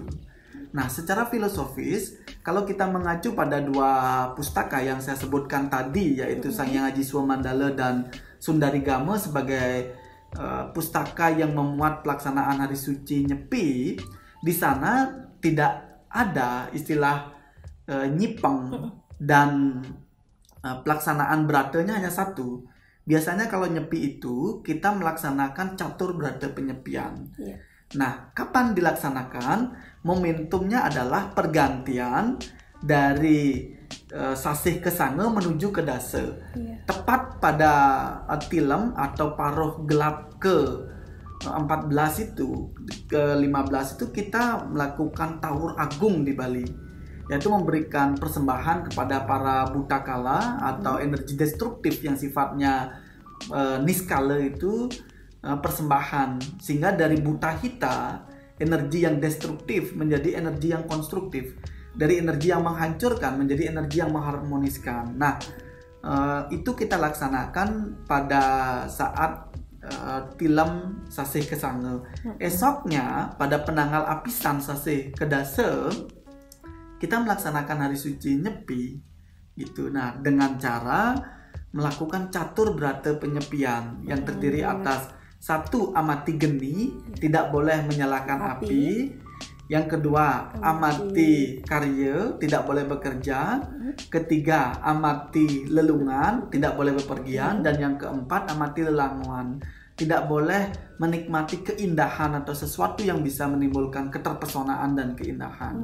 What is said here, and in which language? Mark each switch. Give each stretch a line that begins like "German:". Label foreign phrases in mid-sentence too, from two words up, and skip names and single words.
Indonesian: Nah, secara filosofis kalau kita mengacu pada 2 pustaka yang saya sebutkan tadi, yaitu Sangyang Aji Swamandala dan Sundarigama sebagai pustaka yang memuat pelaksanaan hari suci Nyepi, di sana tidak ada istilah nyipeng dan pelaksanaan beratanya hanya satu. Biasanya kalau nyepi itu kita melaksanakan catur berata penyepian. Nah, kapan dilaksanakan? Momentumnya adalah pergantian dari Sasih Kesange menuju ke Dasa. Tepat pada tilem atau paruh gelap ke 14 itu, ke 15 itu kita melakukan Tawur Agung di Bali, yaitu memberikan persembahan kepada para butakala atau energi destruktif yang sifatnya niskala itu persembahan, sehingga dari buta hita energi yang destruktif menjadi energi yang konstruktif, dari energi yang menghancurkan menjadi energi yang mengharmoniskan. Nah, itu kita laksanakan pada saat tilem Sasih Kesange. Esoknya pada penanggal apisan Sasih Kedasa kita melaksanakan hari suci Nyepi gitu. Nah, dengan cara melakukan catur berata penyepian yang terdiri atas 1, amati geni, tidak boleh menyalakan api. Yang kedua, amati karya, tidak boleh bekerja. Ketiga, amati lelungan, tidak boleh bepergian. Dan yang keempat, amati lelanguan, tidak boleh menikmati keindahan atau sesuatu yang bisa menimbulkan keterpesonaan dan keindahan.